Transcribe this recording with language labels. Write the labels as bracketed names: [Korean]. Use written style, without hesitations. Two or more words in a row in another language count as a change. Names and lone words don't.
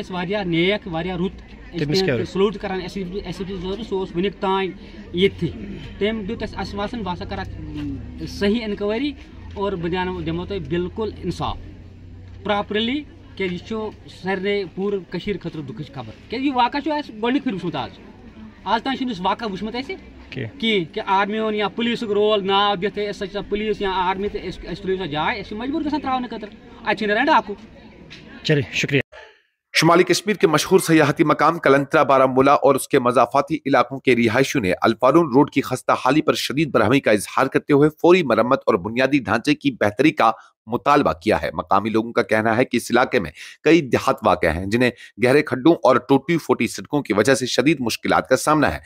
[Kashmiri] اَسہِ واریاہ نیک واریاہ رُت سلوٗٹ کران ایس ایس پی صٲبس سُہ اوس وُنیُک تانۍ ییٚتھی تٔمۍ دیُت اَسہِ باسان بہٕ ہسا کرٕ اتھ صحیح انکوایری اور بہٕ دِمو تۄہہِ بالکل انصاف پراپرلی کیازِ یہِ چھُ سارنٕے پوٗرٕ کٔشیٖرِ خٲطرٕ دُکھٕچ خبر کیازِ یہِ واقعہ چھُ اَسہِ گۄڈنیُک پھِرِ وٕچھمُت آز تانۍ چھُنہٕ یُس واقعہ وٕچھمُت اَسہِ کینٛہہ کہِ آرمی ہُنٛد یا پُلیٖسُک رول ناو دِتھ أسۍ ہسا چھِ پُلیٖس یا آرمی تہٕ أسۍ ترٛٲیِو سا جاے أسۍ چھِ مجبوٗر گژھان ترٛاونہٕ خٲطرٕ اَتہِ چھِ نیران ڈاکوٗ [Urdu] چلیے شُکریہ شمالی کشمیر کے مشہور سیاحتی مقام کلنترا، بارہمولہ اور اس کے مضافاتی علاقوں کے رہائشیوں نے الفارون روڈ کی خستہ حالی پر شدید برہمی کا اظہار کرتے ہوئے فوری مرمت اور بنیادی ڈھانچے کی بہتری کا مطالبہ کیا ہے. مقامی لوگوں کا کہنا ہے کہ اس علاقے میں کئی دیہات واقع ہیں جنہیں گہرے کھڈوں اور ٹوٹی پھوٹی سڑکوں کی وجہ سے شدید مشکلات کا سامنا ہے.